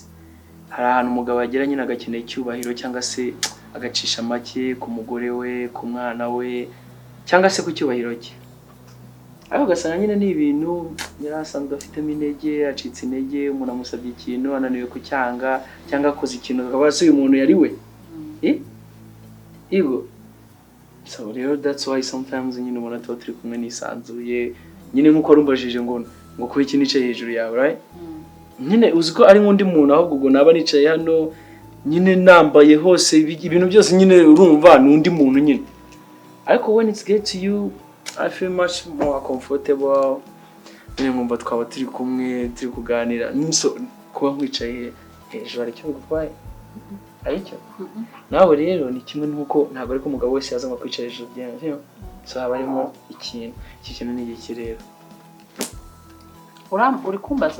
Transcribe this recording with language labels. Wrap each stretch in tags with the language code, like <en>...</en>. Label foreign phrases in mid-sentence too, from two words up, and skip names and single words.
<rw>Hari ahantu umugabo agera nyine agakeneye icyubahiro cyangwa se agacisha make ku mugore we, ku mwana we cyangwa se ku cyubahiro cye. Aho gasanga nyine ni ibintu yarasanzwe afitemo intege, acitse intege, umuntu amusabye ikintu ananiwe kucyanga cyangwa akoze ikintu akaba uyu muntu yari we. Igo. So rero</rw> <en>that's why sometimes</en> <rw>nyine umuntu ataba turi kumwe nisanzuye nyine nkuko rumbajije ngo kuba iki nicaye hejuru yawe, right? Nyine uziko ari nk'undi muntu ahubwo ubwo naba nicaye hano nyine nambaye hose ibintu byose nyine urumva nundi muntu nyine.</rw> <en>Ariko when it's get to you I feel much more comfortable.</en> <rw>Nyine nkumva twaba turi kumwe turi kuganira. Niso kuba nkwicaye hejuru ari cyo gutwaye. Aricyo. Nawe rero ni kimwe nuko ntabwo ari ko umugabo wese yaza kwicara hejuru byanjye. So haba harimo ikintu. Iki kintu ni iki rero. Uri kumbaza?</rw>